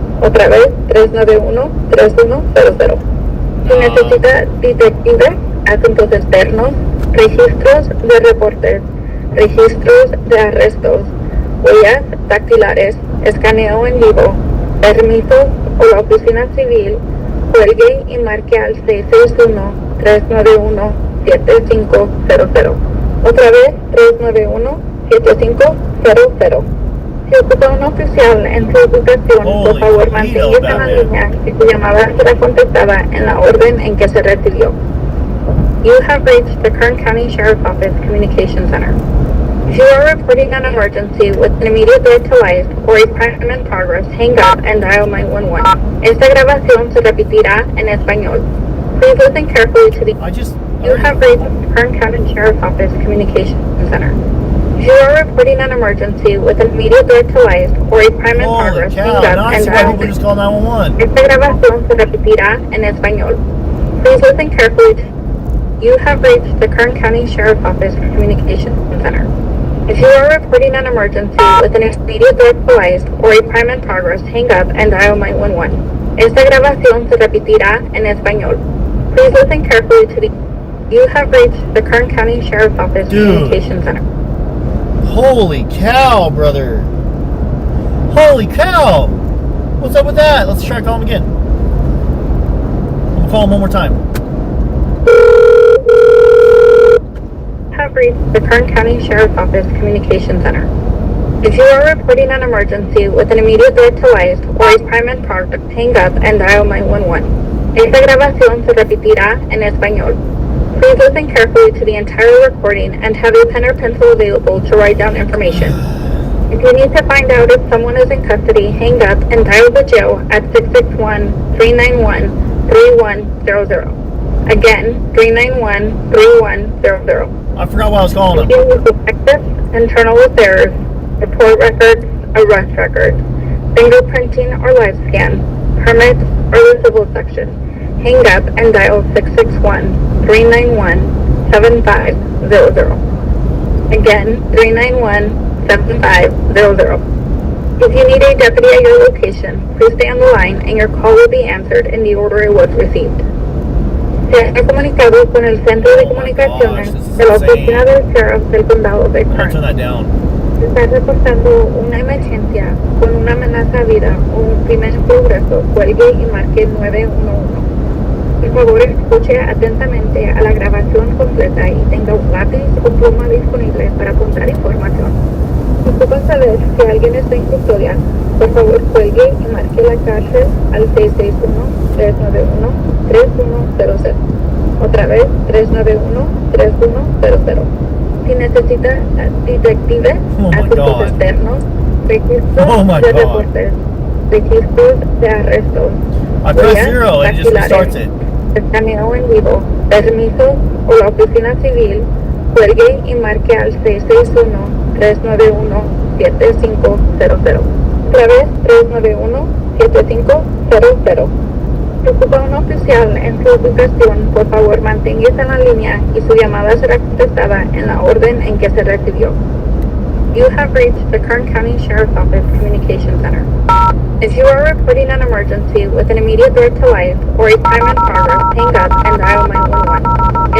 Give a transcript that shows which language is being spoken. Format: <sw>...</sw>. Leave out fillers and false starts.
<es>Otra vez, 391-3100. Si necesita detective, asuntos externos, registros de reportes, registros de arrestos, huellas dactilares, escaneo en vivo, permisos o la oficina civil, cuelgue y marque al 661-391-7500. Otra vez, 391-7500. Si ocupa un oficial en su ubicación, por</es> <en>Holy</en> <es>favor</es> <en>Toledo,</en> <es>manténgase en la</es> <en>Batman.</en> <es>línea y su llamada será contestada en la orden en que se recibió.</es> <en>You have reached the Kern County Sheriff's Office Communication Center. If you are reporting an emergency with an immediate threat to life or a crime in progress, hang up and dial 911.</en> <es>Esta grabación se repetirá en español.</es> <en>Please listen carefully to the... You have reached the Kern County Sheriff's Office Communication Center. If you are reporting an emergency with an immediate threat to life or a crime in progress, hang up and dial... Just call 911.</en> <es>Esta grabación se repetirá en español.</es> <en>Please listen carefully to... You have reached the Kern County Sheriff's Office Communication Center. If you are reporting an emergency with an immediate threat to life or a crime in progress, hang up and dial 911.</en> <es>Esta grabación se repetirá en español.</es> <en>Please listen carefully to the... You have reached the Kern County Sheriff's Office Communication Center. Holy cow, brother. Holy cow. What's up with that? Let's try calling him again. I'm going to call him one more time. Have reached the Kern County Sheriff's Office Communication Center. If you are reporting an emergency with an immediate threat to life or a crime in progress, hang up and dial 911.</en> <es>Esta grabación se repetirá en español.</es> <en>Please listen carefully to the entire recording and have a pen or pencil available to write down information. If you need to find out if someone is in custody, hang up and dial the jail at 661-391-3100. Again, 391-3100. I forgot what I was calling him. Detectives, internal affairs, report records, arrest records, fingerprinting or live scan, permits, or the civil section. Hang up and dial 661-391-7500. Again, 391-7500. If you need a deputy at your location, please stay on the line and your call will be answered in the order it was received.</en> <es>Se ha comunicado con el Centro de Comunicaciones de la Oficina del Sheriff del Condado de Kern.</es> <en>Turn that down.</en> <es>Se está reportando una emergencia con una amenaza a vida o un crimen en progreso. Cuelgue y marque 911. Por favor, escuche atentamente a la grabación completa y tenga un lápiz o pluma disponible para apuntar información. Si ocupa saber si alguien está en custodia, por favor cuelgue y marque la cárcel al 661-391-3100. Otra vez, 391-3100. Si necesita detectives, asuntos externos, registros de reportes, registros de arrestos,</es> <en>I press 0 and it just restarts it.</en> <es>escaneo en vivo, permisos o la oficina civil, cuelgue y marque al 661-391-7500. Otra vez, 391-7500. Si ocupa un oficial en su ubicación, por favor manténgase en la línea y su llamada será contestada en la orden en que se recibió.</es> <en>You have reached the Kern County Sheriff's Office Communication Center. If you are reporting an emergency with an immediate threat to life or a crime in progress, hang up and dial 911.</en>